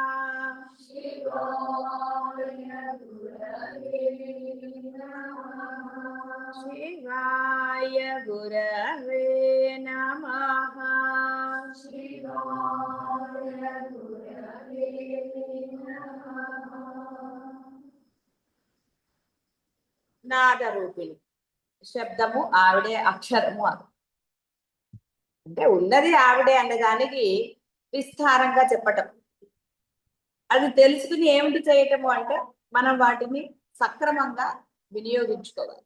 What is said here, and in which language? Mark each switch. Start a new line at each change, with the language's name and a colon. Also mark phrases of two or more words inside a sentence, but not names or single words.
Sanskrit: शिवाय गुरवे नमः। शिवाय गुरवे नमः। शिवाय गुरवे नमः।
Telugu: నాదరూపిణి శబ్దము ఆవిడే, అక్షరము అది. అంటే ఉన్నది ఆవిడే అన్నదానికి విస్తారంగా చెప్పటం. అది తెలుసుకుని ఏమిటి చేయటము అంటే మనం వాటిని సక్రమంగా వినియోగించుకోవాలి.